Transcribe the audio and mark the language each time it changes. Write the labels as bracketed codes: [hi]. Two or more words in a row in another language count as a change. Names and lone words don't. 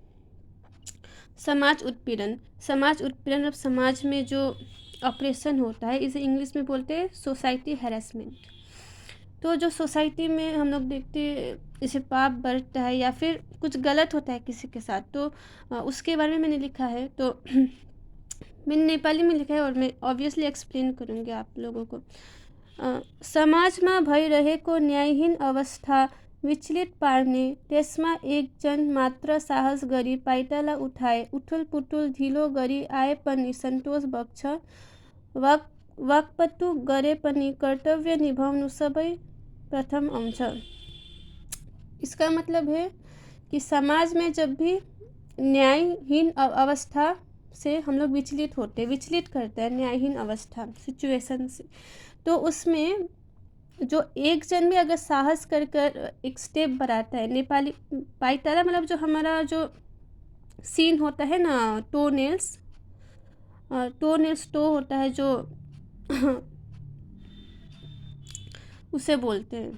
[hi] समाज उत्पीड़न अब समाज में जो ऑपरेशन होता है, इसे इंग्लिश में बोलते हैं [en] society harassment. [hi] तो जो सोसाइटी में हम लोग देखते जैसे पाप बढ़ता है या फिर कुछ गलत होता है किसी के साथ, तो उसके बारे में मैंने लिखा है। तो मैंने नेपाली में लिखा है और मैं [en] obviously explain [hi] करूँगी आप लोगों को। [ne] समाजमा भइरहेको न्यायहीन अवस्था विचलित पार्ने त्यसमा एकजन मात्र साहस गरी पाइटाला उठाए उठुलपुटुल ढिलो गरी आए पनि सन्तोष बग्छ। वाकपटु गरे पनि कर्तव्य निभाउनु सबै प्रथम आउँछ। [hi] इसका मतलब है कि समाज में जब भी न्यायहीन अवस्था से हम लोग विचलित करते हैं, न्यायहीन अवस्था सिचुएशन से, तो उसमें जो एक जन भी अगर साहस कर एक स्टेप बढ़ाता है, नेपाली पाइटाला मतलब जो हमारा जो सीन होता है ना, [en] toe nails toe [hi] होता है जो उसे बोलते हैं।